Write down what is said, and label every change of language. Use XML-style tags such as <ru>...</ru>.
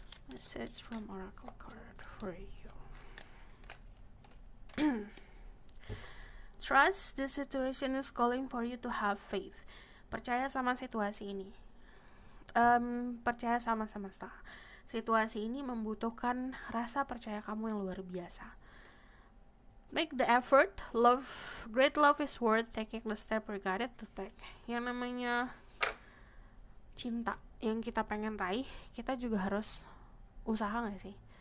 <en>Message from Oracle card for you. Trust the situation is calling for you to have faith.</en> <id>Percaya sama situasi ini. Percaya sama semesta. Situasi ini membutuhkan rasa percaya kamu yang luar biasa.</id> <en>Make the effort. Great love is worth taking the step regarded to take.</en> <id>Yang namanya cinta yang kita pengen raih, kita juga harus usaha gak sih?</id>